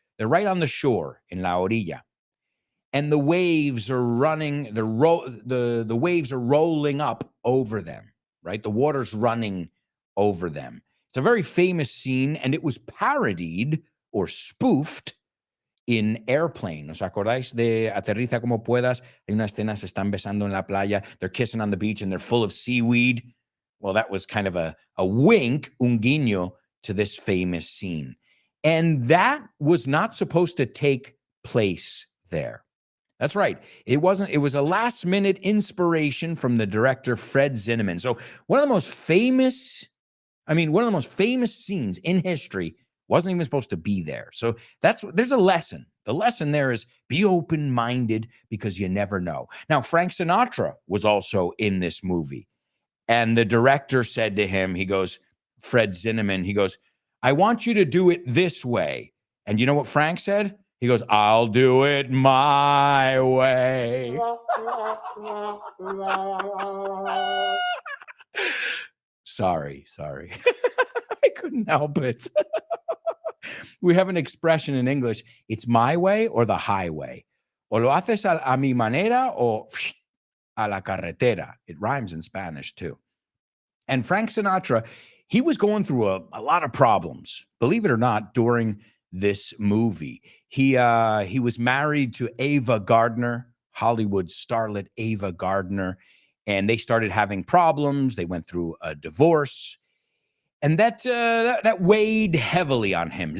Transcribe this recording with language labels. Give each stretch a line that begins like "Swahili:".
English: They're right on the shore in La Orilla. And the waves are running, the waves are rolling up over them, right? The water's running over them. It's a very famous scene, and it was parodied or spoofed in Airplane.
Spanish: ¿Os acordáis de Aterriza como puedas? Hay una escena, se están besando en la playa,
English: they're kissing on the beach, and they're full of seaweed. Well, that was kind of a wink,
Spanish: un guiño,
English: to this famous scene. And that was not supposed to take place there. That's right. It wasn't. It was a last-minute inspiration from the director, Fred Zinnemann. So one of the most famous scenes in history wasn't even supposed to be there. So there's a lesson. The lesson there is be open-minded because you never know. Now, Frank Sinatra was also in this movie. And the director said to him, he goes, Fred Zinnemann, he goes, I want you to do it this way. And you know what Frank said? He goes, I'll do it my way. Sorry. I couldn't help it. We have an expression in English. It's my way or the highway.
Spanish: O lo haces a mi manera o a la carretera.
English: It rhymes in Spanish too. And Frank Sinatra, he was going through a lot of problems, believe it or not, during this movie. He was married to Ava Gardner, Hollywood starlet Ava Gardner, and they started having problems. They went through a divorce, and that weighed heavily on him.